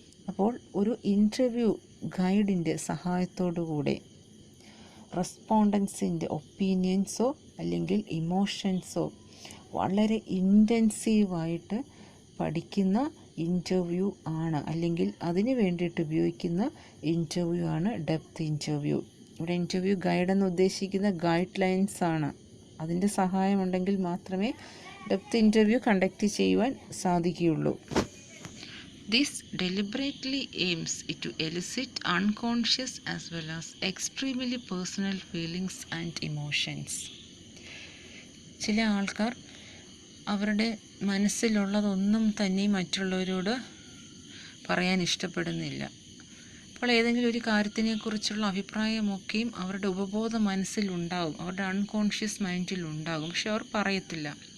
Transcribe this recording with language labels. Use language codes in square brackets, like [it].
[ml] അപ്പോൾ ഒരു ഇൻ്റർവ്യൂ ഗൈഡിൻ്റെ സഹായത്തോടുകൂടെ റെസ്പോണ്ടൻസിൻ്റെ ഒപ്പീനിയൻസോ അല്ലെങ്കിൽ ഇമോഷൻസോ വളരെ ഇൻറ്റൻസീവായിട്ട് പഠിക്കുന്ന ഇൻ്റർവ്യൂ ആണ്, അല്ലെങ്കിൽ അതിന് വേണ്ടിയിട്ട് ഉപയോഗിക്കുന്ന ഇൻ്റർവ്യൂ ആണ് ഡെപ്ത് ഇൻ്റർവ്യൂ. ഇവിടെ ഇൻ്റർവ്യൂ ഗൈഡ് എന്ന് ഉദ്ദേശിക്കുന്ന ഗൈഡ് ലൈൻസ് ആണ്. അതിൻ്റെ സഹായമുണ്ടെങ്കിൽ മാത്രമേ ഡെപ്ത് ഇൻ്റർവ്യൂ കണ്ടക്ട് ചെയ്യുവാൻ സാധിക്കുകയുള്ളൂ. [en] This deliberately aims to elicit unconscious as well as extremely personal feelings and emotions. [ml] ചില ആൾക്കാർ അവരുടെ മനസ്സിലുള്ളതൊന്നും തന്നെ മറ്റുള്ളവരോട് പറയാൻ ഇഷ്ടപ്പെടുന്നില്ല. അപ്പോൾ ഏതെങ്കിലും ഒരു കാര്യത്തിനെക്കുറിച്ചുള്ള അഭിപ്രായമൊക്കെയും അവരുടെ ഉപബോധ മനസ്സിലുണ്ടാകും, അവരുടെ അൺകോൺഷ്യസ് മൈൻഡിലുണ്ടാകും, പക്ഷെ അവർ പറയത്തില്ല.